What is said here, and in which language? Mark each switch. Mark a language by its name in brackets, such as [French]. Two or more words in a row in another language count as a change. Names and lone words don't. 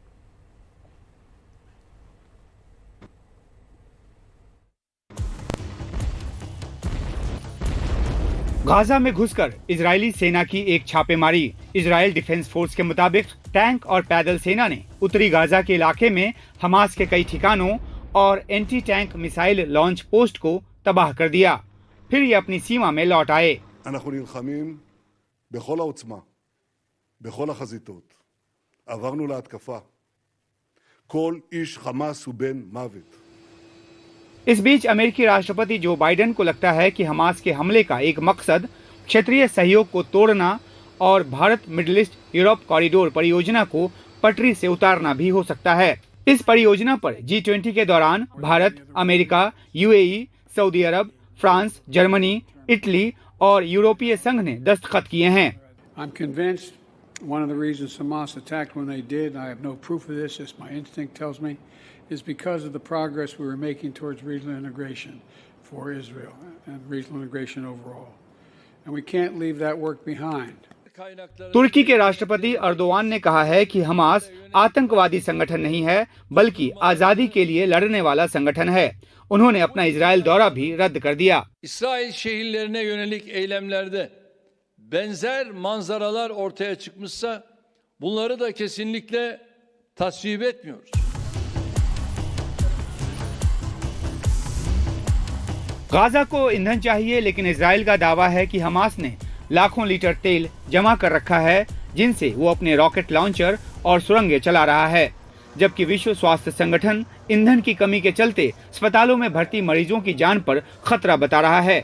[Hindi] गाजा में घुसकर इजरायली सेना की एक छापेमारी। इजरायल डिफेंस फोर्स के मुताबिक टैंक और पैदल सेना ने उत्तरी गाजा के इलाके में हमास के कई ठिकानों और [English] anti tank missile launch post [Hindi] को तबाह कर दिया। फिर ये अपनी सीमा में लौट आए। [Hebrew] אנחנו נלחמים בכל העוצמה, בכל החזיתות. עברנו להתקפה. כל איש חמאס הוא בן מוות. [Hindi] इस बीच अमेरिकी राष्ट्रपति जो बाइडेन को लगता है कि हमास के हमले का एक मकसद क्षेत्रीय सहयोग को तोड़ना और भारत मिडिल ईस्ट यूरोप कॉरिडोर परियोजना को पटरी से उतारना भी हो सकता है। इस परियोजना पर G20 के दौरान भारत, अमेरिका, UAE, सऊदी अरब, फ्रांस, जर्मनी, इटली और यूरोपीय संघ ने दस्तखत किए हैं। [English] I'm convinced one of the reasons Hamas attacked when they did, I have no proof of this, as my instinct tells me, is because of the progress we were making towards regional integration for Israel and regional integration overall. And we can't leave that work behind. [Hindi] तुर्की के राष्ट्रपति अर्दोआन ने कहा है कि हमास आतंकवादी संगठन नहीं है बल्कि आजादी के लिए लड़ने वाला संगठन है। उन्होंने अपना इजराइल दौरा भी रद्द कर दिया। [Turkish] İsrail şehirlerine yönelik eylemlerde benzer manzaralar ortaya çıkmışsa bunları da kesinlikle tasvip etmiyoruz. [Hindi] गाजा को ईंधन चाहिए, लेकिन इजराइल का दावा है कि हमास ने लाखों लीटर तेल जमा कर रखा है जिनसे वो अपने [English] rocket launcher [Hindi] और सुरंगें चला रहा है। जबकि विश्व स्वास्थ्य संगठन ईंधन की कमी के चलते अस्पतालों में भर्ती मरीजों की जान पर खतरा बता रहा है।